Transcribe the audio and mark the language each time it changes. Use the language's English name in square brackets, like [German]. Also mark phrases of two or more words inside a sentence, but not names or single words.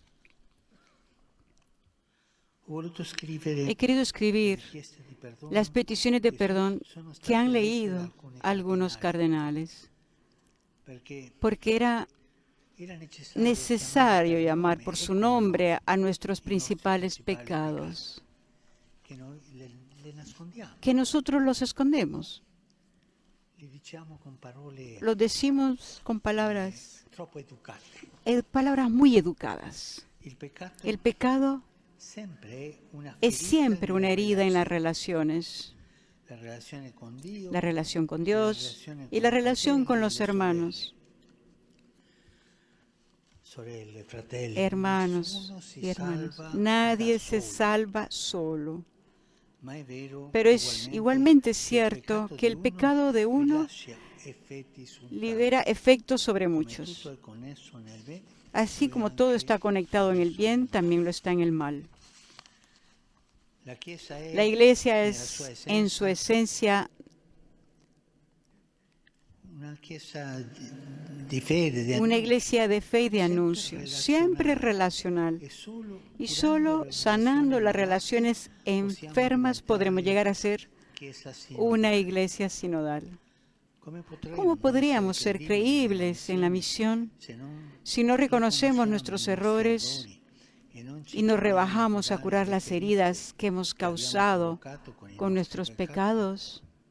[Spanish] He querido escribir las peticiones de perdón que han leído algunos cardenales, porque era necesario llamar por su nombre a nuestros principales pecados. [Italian] le nascondiamo. [Spanish] que nosotros los escondemos. [Italian] Li diciamo con parole [Spanish] Lo decimos con palabras, [Italian] troppo educate. [Spanish] palabras muy educadas. [Italian] Il peccato [Spanish] El pecado es siempre una herida en las relaciones. [Italian] la relazione con Dio, [Spanish] La relación con Dios y la relación con los hermanos. [Italian] sorelle, fratelli. [Spanish] Hermanos [Italian] Nessuno si [Spanish] y hermanas. [Italian] salva [Spanish] Nadie [Italian] da [Spanish] se [Italian] solo. [Spanish] salva solo. [Italian] Ma è vero [Spanish] Pero es igualmente cierto que el pecado de uno [Italian] rilascia effetti su un [Spanish] libera efectos sobre [Italian] Come [Spanish] muchos. [Italian] tutto è connesso nel bene, [Spanish] Así como todo está conectado en el bien, también lo está en el mal. [Italian] la Chiesa è [Spanish] La Iglesia [Italian] nella [Spanish] es [Italian] sua [Spanish] en su esencia [Italian] una Chiesa di fede, di [Spanish] una iglesia de fe y de anuncio, siempre relacional. Y solo sanando las relaciones enfermas podremos llegar a ser [Italian] Chiesa [Spanish] una iglesia sinodal. ¿Cómo podríamos ser creíbles en la misión si no reconocemos nuestros errores y nos rebajamos a curar las heridas que hemos causado con nuestros pecados?